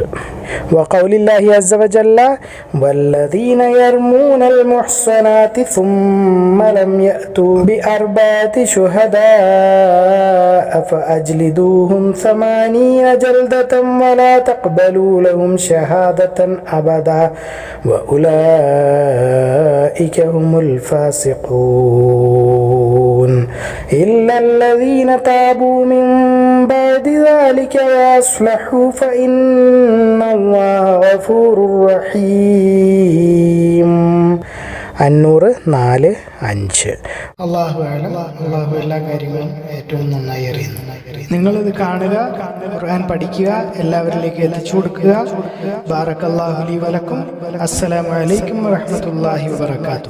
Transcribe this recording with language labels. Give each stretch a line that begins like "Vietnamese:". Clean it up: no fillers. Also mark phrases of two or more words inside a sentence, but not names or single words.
Arabic: وقول الله عز وجل والذين يرمون المحصنات ثم لم يأتوا بأربعة شهداء فاجلدوهم 80 جلدة ولا تقبلوا لهم شهادة أبدا وأولئك هم الفاسقون إلا الذين تابوا من بعد ذلك وأصلحوا فإن الله غفور رحيم.
Malayalam: അന്നൂറ് 4-5.
Arabic: الله أعلم.
Malayalam: അള്ളാഹു എല്ലാ കാര്യങ്ങളും ഏറ്റവും നന്നായി അറിയുന്നു. നിങ്ങളിത് കാണുക, ഖുർആൻ പഠിക്കുക, എല്ലാവരിലേക്ക് എത്തിച്ചു കൊടുക്കുക.
Arabic: بارك الله لي ولكم. السلام عليكم ورحمة الله وبركاته.